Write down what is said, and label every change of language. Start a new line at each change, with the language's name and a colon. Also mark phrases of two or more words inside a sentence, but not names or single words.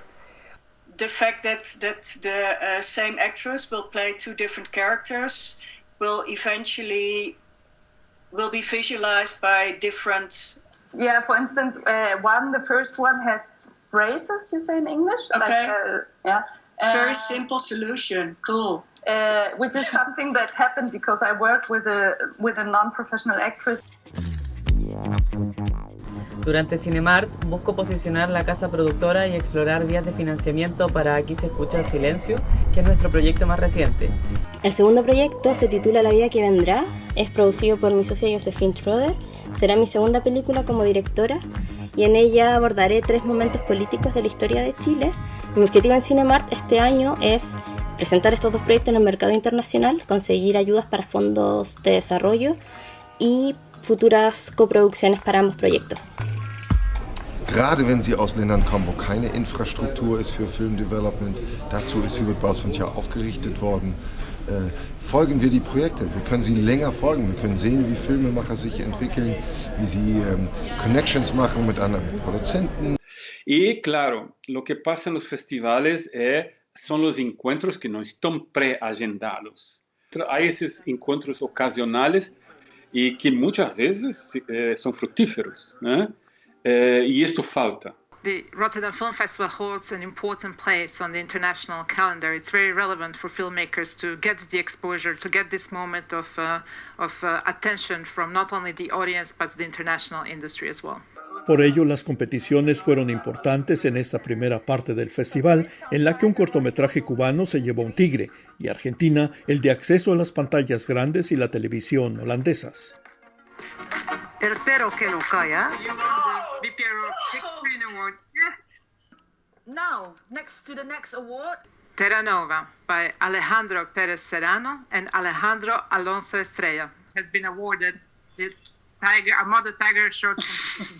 English: The fact that the same actress will play 2 different characters will eventually be visualized by different... Yeah, for instance, the first one has braces, you say in English? Okay. Very simple solution. Cool. Which is something that happened because I work with a non-professional actress.
Spanish: Durante Cinemart busco posicionar la casa productora y explorar vías de financiamiento para Aquí se escucha el silencio, que es nuestro proyecto más reciente. El segundo proyecto se titula La vida que vendrá, es producido por mi socia Josephine Schroeder, será mi segunda película como directora y en ella abordaré 3 momentos políticos de la historia de Chile. Mi objetivo en Cinemart este año es presentar estos 2 proyectos en el mercado internacional, conseguir ayudas para fondos de desarrollo y futuras coproducciones para ambos proyectos.
German: Gerade wenn Sie aus Ländern kommen, wo keine Infrastruktur ist für Filmdevelopment, dazu ist Huber-Walsfond ja aufgerichtet worden. Folgen wir die Projekte, wir können sie länger folgen, wir können sehen, wie Filmemacher sich entwickeln, wie sie Connections machen mit anderen Produzenten.
Spanish: Y claro, lo que pasa en los festivales son los encuentros que no están preagendados. Hay esos encuentros ocasionales y que muchas veces son fructíferos, ¿no? Y esto falta.
English: The Rotterdam Film Festival holds an important place on the international calendar. It's very relevant for filmmakers to get the exposure, to get this moment of attention from not only the audience but the international industry as well.
Spanish: Por ello, las competiciones fueron importantes en esta primera parte del festival, en la que un cortometraje cubano se llevó un tigre y Argentina el de acceso a las pantallas grandes y la televisión holandesas. El Espero que no caiga.
English: Now, next to the next award. Terranova by Alejandro Pérez Serrano and Alejandro Alonso Estrella has been awarded this Mother Tiger Short Competition.